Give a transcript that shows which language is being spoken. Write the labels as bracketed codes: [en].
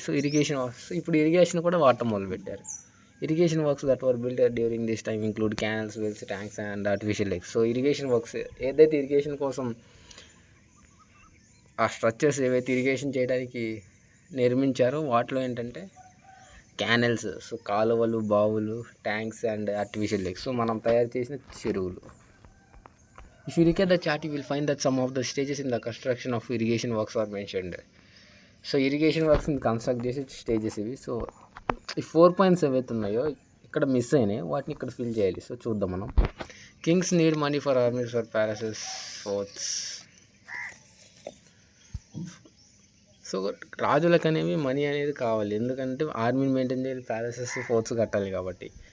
[te] So ఇప్పుడు irrigation కూడా వాడటం మొదలుపెట్టారు. [en] Irrigation works that were built during this time include canals, wells, tanks and artificial lakes. [te] So irrigation works ఏదైతే irrigation కోసం ఆ స్ట్రక్చర్స్ ఏవైతే ఇరిగేషన్ చేయడానికి నిర్మించారో వాటిలో ఏంటంటే క్యానల్స్, సో కాలువలు, బావులు, tanks and artificial lakes. So మనం తయారు చేసిన చెరువులు. [en] If you look at the chart, you will find that some of the stages in the construction of irrigation works are mentioned. [te] So irrigation works construct చేసే stages ఇవి. So ఈ 4 points ఏవైతే ఉన్నాయో ఇక్కడ మిస్ అయినాయి, వాటిని ఇక్కడ ఫిల్ చేయాలి. సో చూద్దాం మనం. [en] Kings need money for armies, for palaces, forts. [te] So రాజులకు అనేవి మనీ అనేది కావాలి, ఎందుకంటే ఆర్మీని మెయింటైన్ చేయాలి, ప్యాలెసెస్, ఫోర్ట్స్ కట్టాలి కాబట్టి.